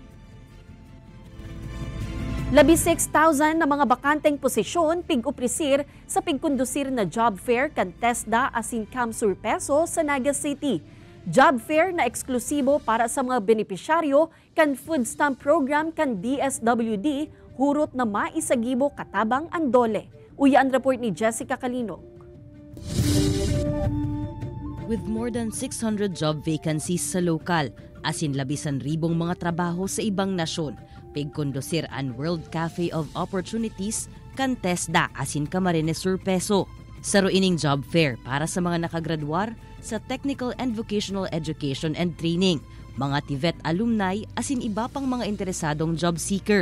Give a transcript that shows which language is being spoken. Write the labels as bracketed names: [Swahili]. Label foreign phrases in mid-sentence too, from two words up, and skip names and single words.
[Bikol] 16,000 na mga bakanteng posisyon pig-uprisir sa pigkondusir na [English] job fair [Bikol] kan TESDA asin Camp Surpeso sa Naga City. [English] Job fair [Bikol] na eksklusibo para sa mga benepisyaryo kan [English] food stamp program [Bikol] kan DSWD hurot na maisagibo katabang ang dole. Uya ang report ni Jessica Calinog. With more than 600 [English] job vacancies [Bikol] sa lokal, asin 11,000 mga trabaho sa ibang nasyon, pigkondusir ang World Cafe of Opportunities kan TESDA asin Camarines Surpeso. Saro ining [English] job fair [Bikol] para sa mga nakagraduar sa [English] Technical and Vocational Education and Training, [Bikol] mga [English] TVET alumni [Bikol] asin iba pang mga interesadong [English] job seeker.